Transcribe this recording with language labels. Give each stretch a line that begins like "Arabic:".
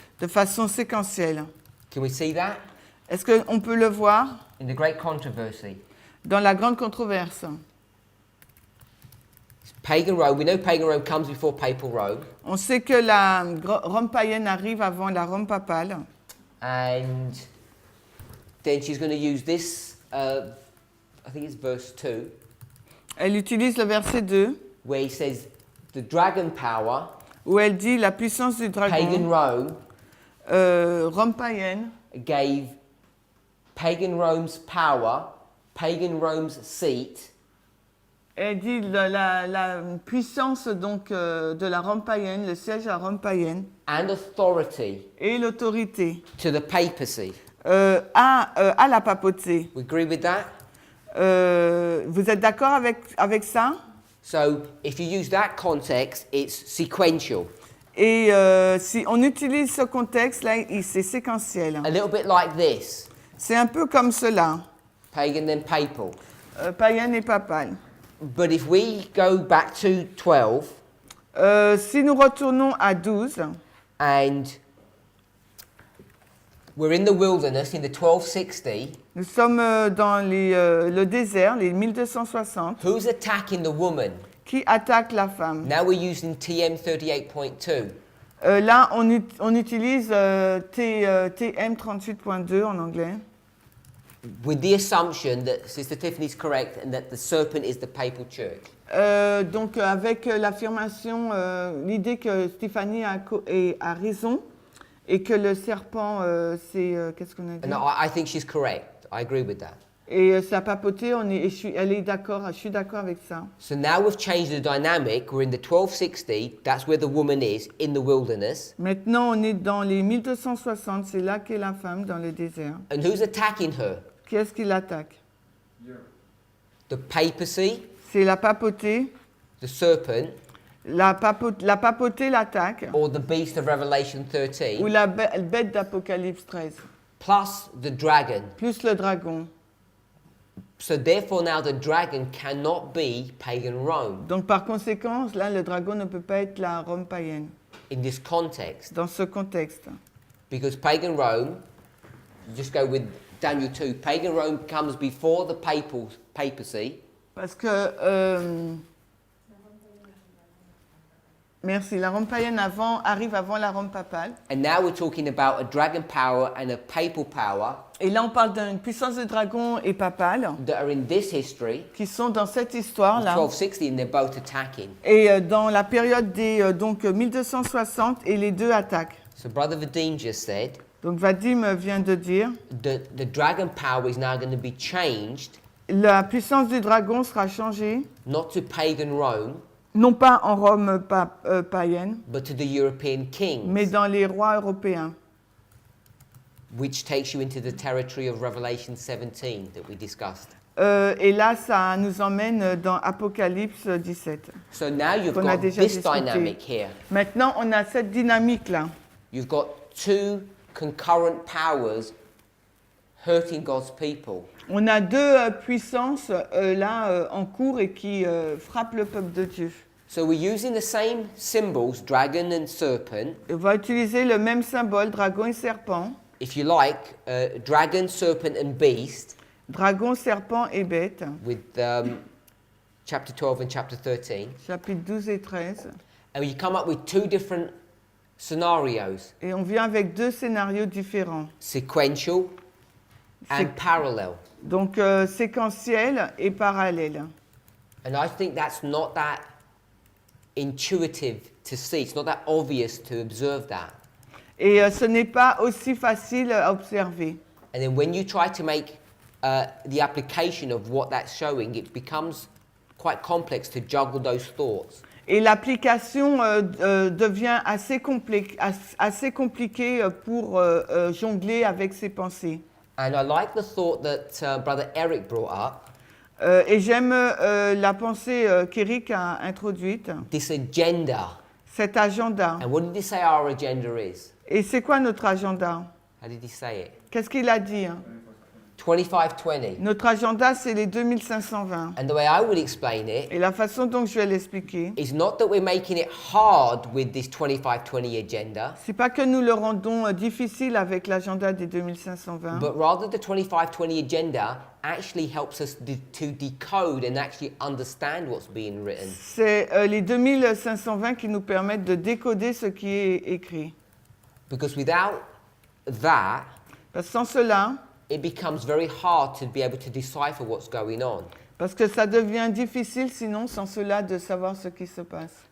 French: de façon séquentielle.
English: Can we see that?
French: Est-ce qu'on peut le voir
English: In the Great Controversy.
French: dans la grande controverse?
English: Pagan Rome, we know pagan Rome comes before papal Rome.
French: On sait que la Rome païenne arrive avant la Rome papale.
English: And then she's going to use this, I think it's verse 2,
French: Elle utilise le verset 2,
English: where he says, the dragon power,
French: où elle dit la puissance du
English: pagan
French: dragon,
English: Rome,
French: Rome païenne,
English: gave pagan Rome's power, pagan Rome's seat,
French: elle dit la puissance donc de la Rome païenne, le siège à Rome païenne,
English: and authority
French: et l'autorité
English: to the papacy.
French: à la papauté.
English: We agree with that?
French: Vous êtes d'accord avec ça?
English: So if you use that context, it's sequential.
French: Et si on utilise ce contexte-là, c'est séquentiel.
English: A little bit like this,
French: C'est un peu comme cela,
English: pagan then papal.
French: païenne et papale.
English: But if we go back to 12,
French: Si nous retournons à 12,
English: and we're in the wilderness in the 1260,
French: nous sommes dans le désert, les 1260,
English: who's attacking the woman?
French: qui attaque la femme.
English: Now we're using TM 38.2.
French: Là, on utilise TM 38.2 en anglais, With the assumption that Sister Tiffany's correct and that the serpent is the papal church. donc avec l'affirmation, l'idée que Stéphanie a raison et que le serpent, c'est... qu'est-ce qu'on a dit?
English: And I think she's correct. I agree with that.
French: Et sa papauté, elle est d'accord, je suis d'accord avec ça.
English: So now we've changed the dynamic. We're in the 1260. That's where the woman is, in the wilderness.
French: Maintenant, on est dans les 1260, c'est là qu'est la femme dans le désert.
English: And who's attacking her?
French: Qui est-ce qui l'attaque?
English: The papacy,
French: C'est la papauté.
English: the serpent,
French: La papauté l'attaque,
English: or the beast of Revelation
French: ou
English: 13,
French: la bête d'Apocalypse 13,
English: plus the dragon.
French: plus le dragon.
English: So therefore now the dragon cannot be pagan Rome
French: Donc par conséquent, là, le dragon ne peut pas être la Rome païenne,
English: in this context.
French: dans ce contexte.
English: Because pagan Rome, you just go with Daniel 2, pagan Rome comes before the papacy.
French: Parce que, merci, la Rome païenne arrive avant la Rome papale.
English: And now we're talking about a dragon power and a papal power
French: Et là, on parle d'une puissance de dragon et papale
English: that are in this history,
French: qui sont dans cette histoire-là.
English: 1260, and they're both attacking.
French: Et dans la période des donc 1260, et les deux attaquent.
English: So Brother Vadim just said
French: Donc Vadim vient de dire,
English: that the dragon power is now going to be changed,
French: la puissance du dragon sera changée,
English: not to pagan Rome,
French: non pas en Rome païenne,
English: but to the European kings,
French: mais dans les rois européens.
English: which takes you into the territory of Revelation 17 that we discussed.
French: Et là, ça nous emmène dans Apocalypse 17.
English: So now you've
French: Qu'on a
English: got
French: déjà
English: this
French: discuté.
English: dynamic here.
French: Maintenant, on a cette dynamique-là.
English: You've got two concurrent powers hurting God's people.
French: On a deux puissances là en cours et qui frappent le peuple de Dieu.
English: So we're using the same symbols, dragon and serpent.
French: On va utiliser le même symbole, dragon et serpent.
English: If you like, dragon, serpent and beast
French: Dragon, serpent et bête,
English: with chapter 12 and chapter 13.
French: chapitre 12 et 13.
English: And you come up with two different scenarios,
French: Et on vient avec deux scénarios différents.
English: sequential and
French: Sequ-
English: parallel.
French: Donc séquentiel et parallèle.
English: And I think that's not that intuitive to see. It's not that obvious to observe that.
French: Et ce n'est pas aussi facile à observer.
English: And then when you try to make the application of what that's showing, it becomes quite complex to juggle those thoughts.
French: Et l'application devient assez compliquée pour jongler avec ses pensées.
English: And I like the thought that Brother Eric brought up,
French: Et j'aime la pensée qu'Éric a introduite,
English: this agenda.
French: cet agenda.
English: And what did he say our agenda is?
French: Et c'est quoi notre agenda?
English: How did he say it?
French: Qu'est-ce qu'il a dit?
English: 2520.
French: Notre agenda, c'est les 2520.
English: And the way I would explain it
French: Et la façon dont je vais l'expliquer,
English: is not that we're making it hard with this 2520 agenda,
French: c'est pas que nous le rendons difficile avec l'agenda des 2520,
English: but rather the 2520 agenda actually helps us to decode and actually understand what's being written.
French: c'est les 2520 qui nous permettent de décoder ce qui est écrit.
English: Because without that,
French: Parce que sans cela,
English: it becomes very hard to be able to decipher what's going on.
French: parce que ça devient difficile sinon sans cela de savoir ce qui se passe.